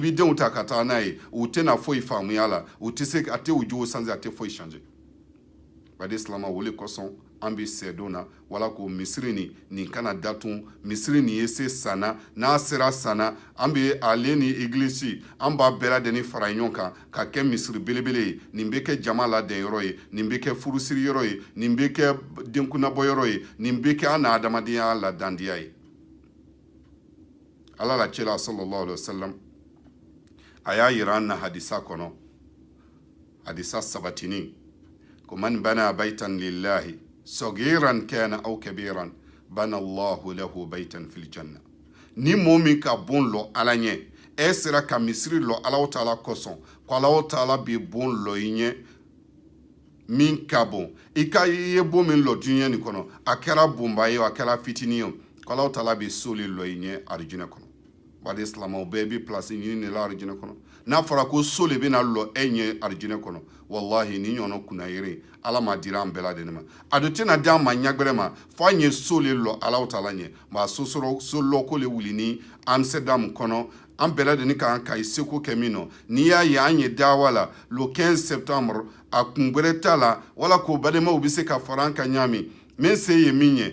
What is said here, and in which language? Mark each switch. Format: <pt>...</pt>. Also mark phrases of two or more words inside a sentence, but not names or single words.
<bm>bɛ denw ta ka taa n'a ye u tɛna foyi faamuya la u tɛ se a tɛ u jogo sanse a tɛ foyi changer baden silama wole kosɔn an bɛ sɛdon na wala ko misiri nin kana datun misiri nin ye se sanna n'a sera sanna an bɛ ale ni igilisi an b'a bɛɛ lajɛlen fara ɲɔgɔn kan ka kɛ misiri belebele ye nin bɛ kɛ jama ladɛn yɔrɔ ye nin bɛ kɛ furusiri yɔrɔ ye nin bɛ kɛ denkunnabɔ yɔrɔ ye nin bɛ kɛ an na adamadenya ladandiya ye ala la cɛla</bm> <ar>صلى الله عليه وسلم</ar> <bm>a y'a yira an na hadisa kɔnɔ hadisa sabatinin ko</bm> <ar>من بنى بيتا لله صغيرا كان أو كبيرا بنى الله له بيتا في الجنة</ar> <bm>ni mɔɔ min ka bon lɔ ala ɲɛ e sera ka misiri lɔ Alahu taala kosɔn ko Alahu taala bɛ bon lɔ i ɲɛ min ka bon i ye bon min lɔ dunuya nin kɔnɔ a kɛra bonba ye a kɛra fitinin ye ko Alahu taala bɛ so le lɔ i ɲɛ arijinɛ kɔnɔ baden silamaw bɛɛ bɛ place ɲini de la arijinɛ kɔnɔ n'a fɔra ko so le bɛna lɔ e ɲɛ arijinɛ kɔnɔ wallahi ni ɲɔgɔnna kunnayere ala ma dira an bɛɛ lajɛlen ma a dun tɛna di an ma ɲagbɛrɛ ma fo an ye so le lɔ Alahu taala ɲɛ ma so lɔ ko le wuli ni Amsterdam kɔnɔ an bɛɛ lajɛlen kan ka seko kɛ min nɔ n'i y'a ye an ye dawa la le 15 septembre a kun gbɛrɛ t'a la wala ko balimaw bɛ se ka fara an kan ɲaami min se ye min ye</bm>